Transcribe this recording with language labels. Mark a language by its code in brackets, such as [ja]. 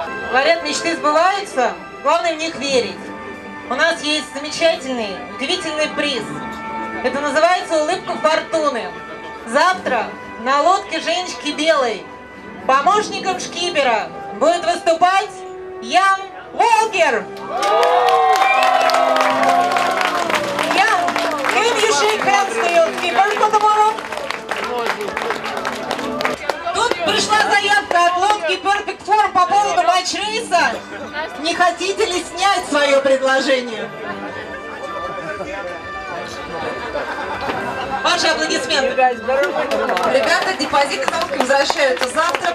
[ru] Говорят, мечты сбываются, главное в них верить. У нас есть замечательный, удивительный приз. Это называется «Улыбка фортуны». Завтра на лодке Женечки Белой помощником шкипера будет выступать Ян ВОЛКЕР. [en] Ян, can you shake hands to your skipper for tomorrow? [ru] Тут пришла заявка от лодки Perfect Form по поводу матч-рейса. Не хотите ли снять свое предложение? Ваши аплодисменты. Ребята, депозиты возвращаются завтра.